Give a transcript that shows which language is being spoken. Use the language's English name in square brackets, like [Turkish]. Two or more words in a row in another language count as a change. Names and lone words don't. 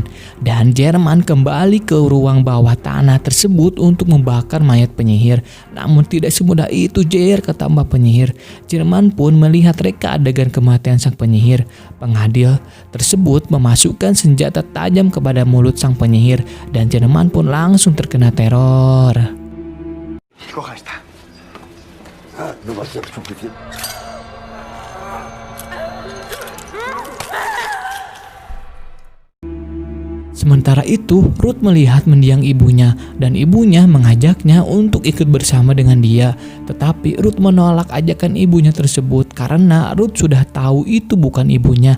[Indonesian] Dan Jerman kembali ke ruang bawah tanah tersebut untuk membakar mayat penyihir. Namun tidak semudah itu, Jer, kata Mbak penyihir. Jerman pun melihat reka adegan kematian sang penyihir. Pengadil tersebut memasukkan senjata tajam kepada mulut sang penyihir. Dan Jerman pun langsung terkena teror. [Spanish] Coja esta. No va a ser suficiente. [Indonesian] Sementara itu, Ruth melihat mendiang ibunya dan ibunya mengajaknya untuk ikut bersama dengan dia. Tetapi Ruth menolak ajakan ibunya tersebut karena Ruth sudah tahu itu bukan ibunya.